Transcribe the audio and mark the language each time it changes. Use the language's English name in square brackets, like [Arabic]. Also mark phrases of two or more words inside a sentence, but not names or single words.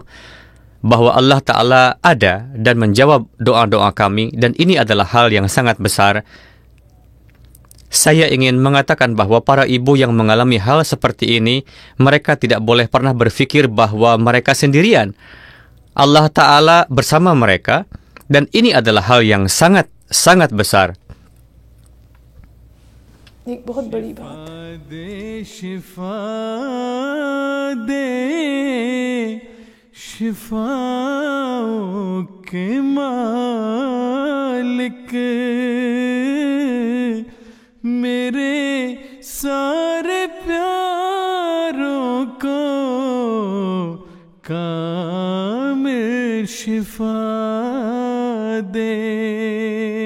[Indonesian] Bahwa Allah Ta'ala ada dan menjawab doa-doa kami, dan ini adalah hal yang sangat besar. Saya ingin mengatakan bahwa para ibu yang mengalami hal seperti ini, mereka tidak boleh pernah berpikir bahwa mereka sendirian. Allah Ta'ala bersama mereka, dan ini adalah hal yang sangat besar. [Urdu] शिफाओं के मालिक मेरे सारे प्यारों को कामिल शिफा दे.